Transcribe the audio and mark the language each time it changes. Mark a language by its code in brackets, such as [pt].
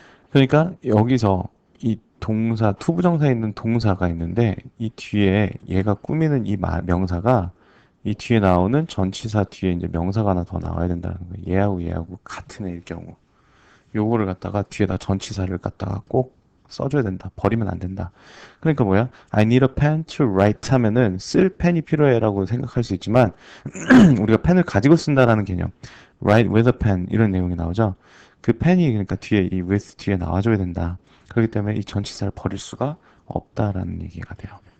[ko] 그러니까 여기서 이 동사 투부정사에 있는 동사가 있는데 이 뒤에 얘가 꾸미는 명사가 이 뒤에 나오는 전치사 뒤에 이제 명사가 하나 더 나와야 된다는 거예요. 얘하고 같은 애일 경우. 요거를 갖다가 뒤에다 전치사를 갖다가 꼭 써줘야 된다. 버리면 안 된다. 그러니까 뭐야? [en] I need a pen to write [ko] 하면은 쓸 펜이 필요해라고 생각할 수 있지만 우리가 펜을 가지고 쓴다라는 개념. [en] write with a pen [ko] 이런 내용이 나오죠. 그 펜이 그러니까 뒤에 이 with 뒤에 나와줘야 된다. 그렇기 때문에 이 전치사를 버릴 수가 없다라는 얘기가 돼요.